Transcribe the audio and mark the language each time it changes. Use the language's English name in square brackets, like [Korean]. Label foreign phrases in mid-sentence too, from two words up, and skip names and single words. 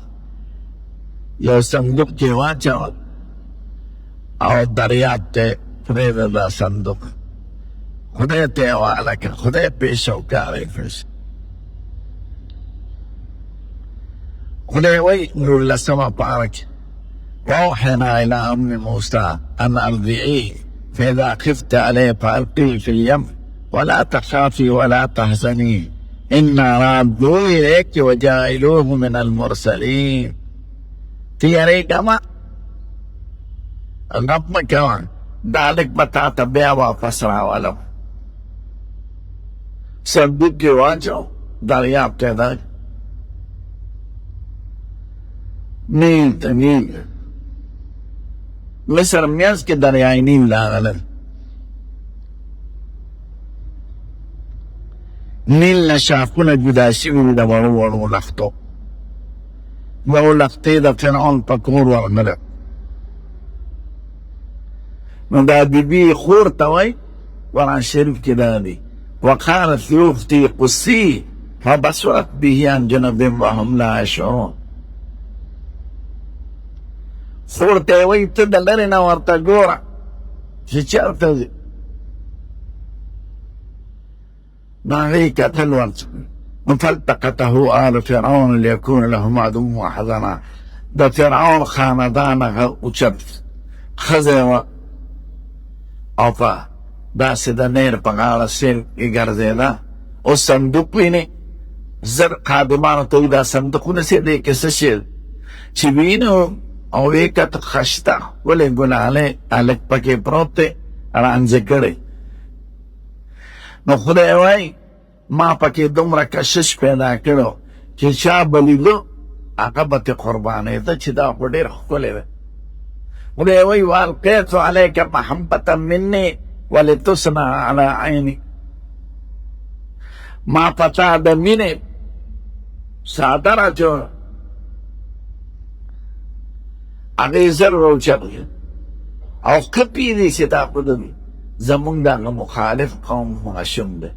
[Pashto] یو صندوق کې واچول، او دریاب ته پرېږده دا صندوق. خدای ته یې حواله کړه، خدای پیش او کار یې کړ. خدای وایي نور لسمه پاره کې [Arabic] وأوحينا إلى أم موسى أن أرضعيه فإذا خفت عليه فألقيه في اليم ولا تخافي ولا تحزني إنا رادوه إليك وجاعلوه من المرسلين. [Pashto] تیارې کما غم مه کوه، دا لږ به تا ته بیا واپس راولم. صندوق کې واچو، دریاب ته دا نیل ته نیل مصر میانس کې دریای نیل راغلل. نیل نه شاخونه جدا شوي د وړو وړو لښتو. یو لښتې د فرعون په کور ورغله. نو دا بیبي خور ته وایي قرآن شریف کې دا دی [Arabic] وقالت لأختي قصي فبصرت به عن جنب وهم لا يشعرون. [Pashto] خور ته وایي ته د لرې نه ورته ګوره چې چېرته ځي. نو هغې کتل ورته [Arabic] فالتقطه آل فرعون ليكون لهم عدوا وحزنا. [Pashto] د فرعون خاندان هغه اوچت ښځه وه او په داسې د نیر په غاړه سیل کې ګرځېده. اوس صندوق وینې، زر خادمانو ته وایي دا صندوقونه سې دی کې څه شی چې وینو او ویې کتل خشته ولې ګلالی هلک پکې پروت دی رانجه کړی. نو خدای وایي ما پکې دومره کشش پیدا کړو چې چا به لیدو هغه به ترې قربانېده چې دا خو ډېر ښکلی دی. خدای وایي [Arabic] والقیت علیک محبة مني ولتصنع على عیني. [Pashto] ما پتا د مینې څادر اچوله، هغې زر راوچت او ښه پوهېدی چې دا خو د زمونږ دغه مخالف قوم ماشوم دی.